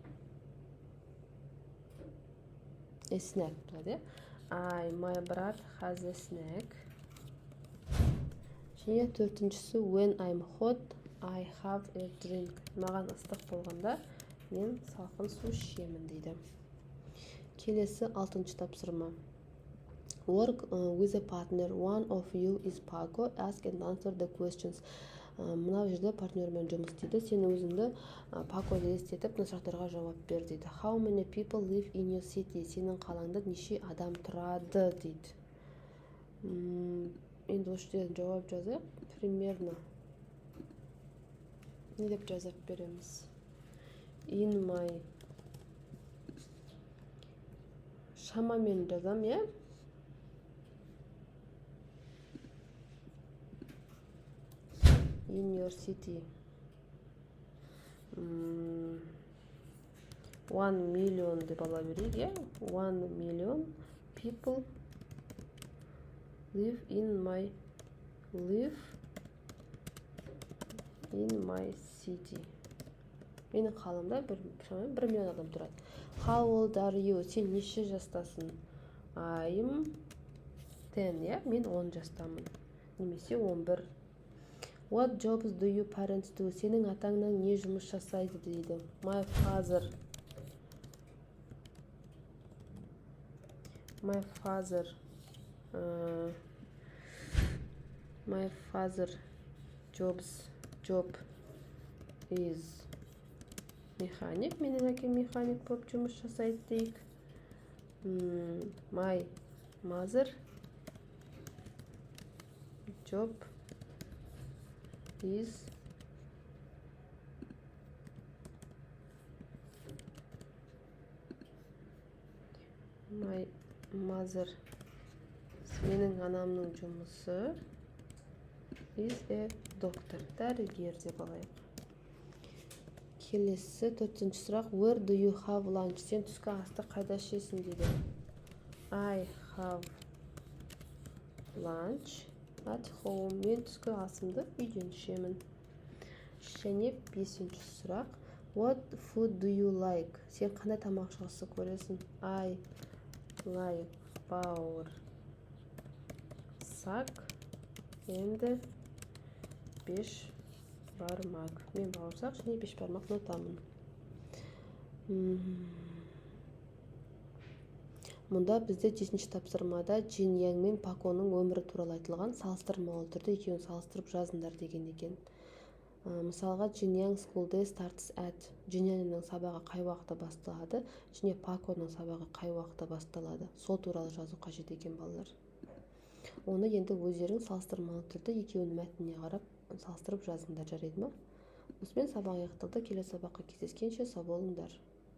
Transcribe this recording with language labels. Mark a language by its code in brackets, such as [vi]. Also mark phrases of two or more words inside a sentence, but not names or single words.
[en] A snack. My brother has a snack. [kk] Және төртіншісі [en] when I'm hot, I have a drink. [kk] Маған ыстық болғанда мен салқын су ішемін дейді. Келесі 6-шы тапсырма. [en] Work with a partner. One of you is Paco. Ask and answer the questions. [kk] Мынау жерде партнермен жұмыс істейді. Сен өзіңді Paco елестетіп, мына сұрақтарға жауап бер дейді. [en] How many people live in your city? [kk] Сенің қалаңда неше адам тұрады дейді. Енді осы жерден жауап жазайық. Примерно. Не деп жазып береміз? [en] In my. [kk] Шамамен жазам, е? [en] In your city. [kk] 1 million деп ала берейік, е? [en] 1 million people live in my city. [kk] Менің қаламда шамамен 1 миллион адам тұрады. [en] How old are you? [kk] Сен неше жастасың? I'm 10, я? Мен 10 жастамын. Немесе 11. [en] What jobs do your parents do? [kk] Сенің атаңнан не жұмыс жасайды дейді. [en] My father job is mechanic. [kk] Менің әкем механик болып жұмыс жасайды дейік. [en] My mother job is [kk] менің анамның жұмысы [en] is a doctor, [kk] дәрігер деп алайық. Келесі 4-ші сұрақ. [en] Where do you have lunch? [kk] Сен түскі асты қайда ішесің дейді. [en] I have lunch at home. [kk] Мен түскі асымды үйден ішемін. Және 5-ші сұрақ. [en] What food do you like? [kk] Сен қандай тамақ жақсы көресің? [en] I like бауырсақ and бешбармақ. [kk] Мен бауырсақ және бешбармақ ұнатамын. Мұнда бізде 7-ші тапсырмада Джин Янг мен Паконың өмірі туралы айтылған, салыстырмалы түрде екеуін салыстырып жазыңдар деген екен. [en] Мысалға, Джин Янг school day starts at. [kk] Джин Янгның сабағы қай уақытта басталады, және Паконың сабағы қай уақытта басталады. Сол туралы жазу қажет екен балалар. Оны енді өздерің салыстырмалы түрде екеуінің мәтініне қарап салыстырып жазыңдар, жарайды ма? Осымен сабақ аяқталды. Келесі сабаққа кездескенше сау болыңдар.